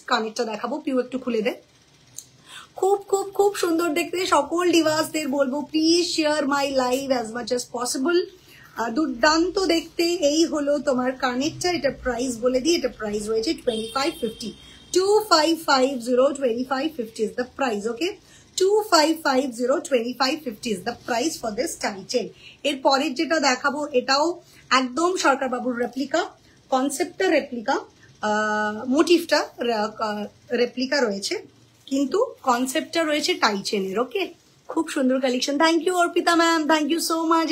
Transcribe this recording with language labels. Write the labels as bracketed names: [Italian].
[Bangla] কানেরটা দেখাবো, পিউ একটু খুলে দে। খুব খুব খুব সুন্দর দেখতে। সকল ডিভাসদের বলবো [English] Please share my live as much as possible. [Bangla] দুর্দান্ত দেখতে। এই হলো তোমার কানেরটা। এটা প্রাইস বলে দিই, এটা প্রাইস রয়েছে 2550, 2550, [English] 2550 is the price. Okay, 2550, 2550 is the price for this tie chain. [Bangla] এর পরের যেটা দেখাবো এটাও একদম সরকার বাবুর রেপ্লিকা, কনসেপ্টটা রেপ্লিকা, মোটিভটা রেপ্লিকা রয়েছে, কিন্তু কনসেপ্টটা রয়েছে টাই চেনের। ওকে, খুব সুন্দর collection. Thank you Arpita ma'am, [English] Thank you so much.